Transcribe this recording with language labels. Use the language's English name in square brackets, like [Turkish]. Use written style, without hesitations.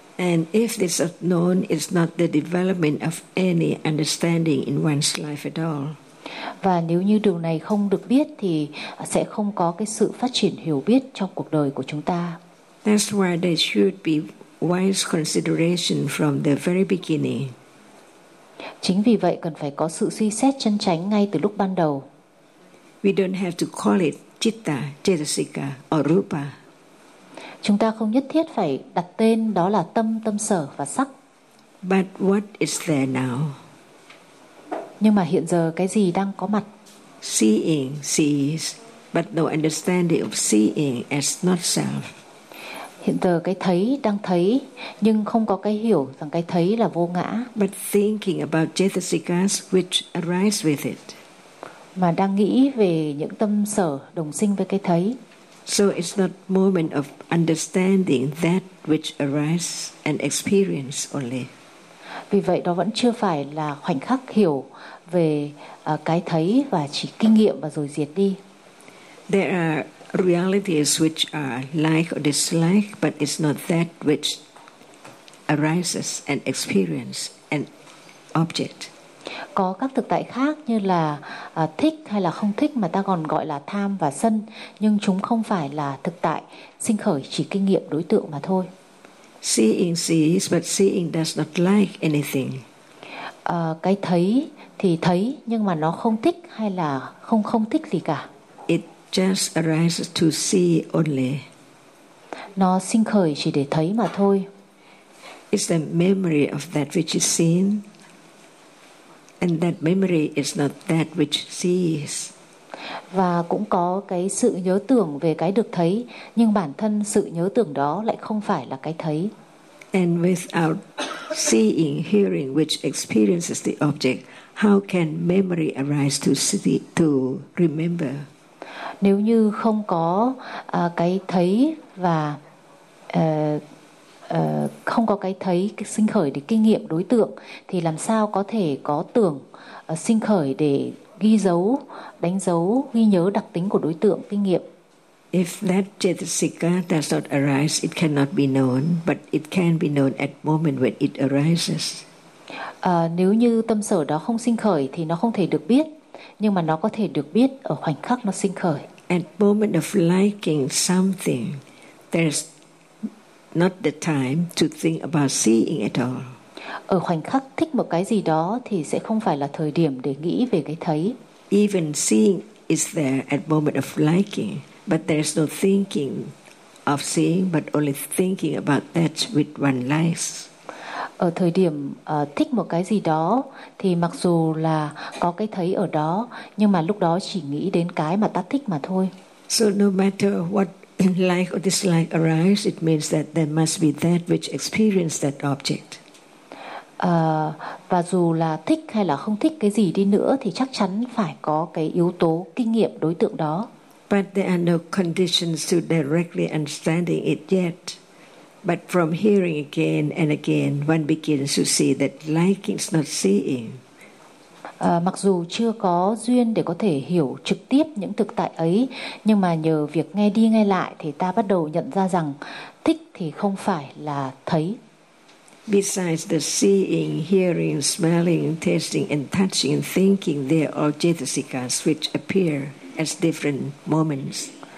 [English] And if this is known, it's not the development of any understanding in one's life at all. [Vietnamese] Và nếu như điều này không được biết thì sẽ không có cái sự phát triển hiểu biết trong cuộc đời của chúng ta. [English] That's why there should be wise consideration from the very beginning. [Vietnamese] Chính vì vậy cần phải có sự suy xét chân chánh ngay từ lúc ban đầu. [English] We don't have to call it citta, cetasika or rupa. [Vietnamese] Chúng ta không nhất thiết phải đặt tên đó là tâm, tâm sở và sắc. [English] But what is there now? [Vietnamese] Nhưng mà hiện giờ cái gì đang có mặt? [English] Seeing sees, but no understanding of seeing as not self. [Vietnamese] Hiện giờ cái thấy đang thấy, nhưng không có cái hiểu rằng cái thấy là vô ngã. [English] But thinking about cetasikas which arise with it. [Vietnamese] Mà đang nghĩ về những tâm sở đồng sinh với cái thấy. [English] So it's not moment of understanding that which arises and experience only. [Vietnamese] Vì vậy đó vẫn chưa phải là khoảnh khắc hiểu về cái thấy và chỉ kinh nghiệm và rồi diệt đi. [English] There are realities which are like or dislike, but it's not that which arises and experience an object. [Vietnamese] Có các thực tại khác như là thích hay là không thích mà ta còn gọi là tham và sân, nhưng chúng không phải là thực tại sinh khởi, chỉ kinh nghiệm đối tượng mà thôi. [English] Seeing sees, but seeing does not like anything. [Vietnamese] Cái thấy thì thấy nhưng mà nó không thích hay là không thích gì cả. [English] It just arises to see only. [Vietnamese] Nó sinh khởi chỉ để thấy mà thôi. [English] It's the memory of that which is seen. And that memory is not that which sees. [Vietnamese] Và cũng có cái sự nhớ tưởng về cái được thấy, nhưng bản thân sự nhớ tưởng đó lại không phải là cái thấy. [English] And without seeing, hearing which experiences the object, how can memory arise to remember? [Vietnamese] Nếu như không có cái thấy và không có cái thấy sinh khởi để kinh nghiệm đối tượng thì làm sao có thể có tưởng sinh khởi để ghi dấu, đánh dấu, ghi nhớ đặc tính của đối tượng kinh nghiệm. [English] If that cetasika does not arise, it cannot be known, but it can be known at moment when it arises. [Vietnamese] Nếu như tâm sở đó không sinh khởi thì nó không thể được biết, nhưng mà nó có thể được biết ở khoảnh khắc nó sinh khởi. [English] At moment of liking something, there's not the time to think about seeing at all. [Vietnamese] Ở khoảnh khắc thích một cái gì đó thì sẽ không phải là thời điểm để nghĩ về cái thấy. [English] Even seeing is there at moment of liking, but there is no thinking of seeing, but only thinking about that which one likes. [Vietnamese] Ở thời điểm thích một cái gì đó thì mặc dù là có cái thấy ở đó, nhưng mà lúc đó chỉ nghĩ đến cái mà ta thích mà thôi. [English] So no matter what like or dislike arise, it means that there must be that which experienced that object. [Vietnamese] Và dù là thích hay là không thích cái gì đi nữa thì chắc chắn phải có cái yếu tố kinh nghiệm đối tượng đó. [English] But there are no conditions to directly understanding it yet. But from hearing again and again, one begins to see that liking is not seeing. [Vietnamese] Mặc dù chưa có duyên để có thể hiểu trực tiếp những thực tại ấy, nhưng mà nhờ việc nghe đi nghe lại thì ta bắt đầu nhận ra rằng thích thì không phải là thấy. [English] Besides the seeing, hearing, smelling, tasting and touching and thinking, they are all cetasikas which appear as different moments.